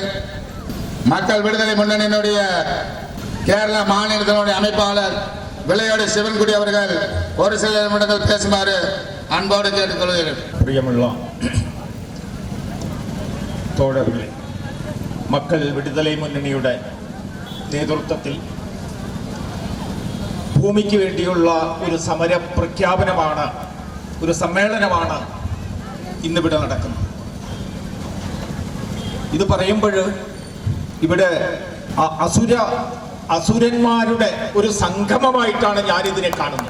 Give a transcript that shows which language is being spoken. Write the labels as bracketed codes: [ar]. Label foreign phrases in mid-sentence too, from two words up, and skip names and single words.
[ta] மக்கள் விடுதலை முன்னணியினுடைய கேரளா மாநிலத்தினுடைய அமைப்பாளர் விளையோடி சிவன்குடி அவர்கள் ஒரு சில நிமிடங்கள் பேசுமாறு அன்போடு கேட்டுக்கொள்கிறேன். பிரியமுள்ள தோழர்களே, மக்கள் விடுதலை [ml] മുന്നണിയുടെ നേതൃത്വത്തിൽ ഭൂമിക്ക് വേണ്ടിയുള്ള ഒരു സമര പ്രഖ്യാപനമാണ്, ഒരു സമ്മേളനമാണ് ഇന്നിവിടെ നടക്കുന്നത്. ഇത് പറയുമ്പോൾ ഇവിടെ അസുരന്മാരുടെ ഒരു സംഗമമായിട്ടാണ് ഞാനിതിനെ കാണുന്നത്.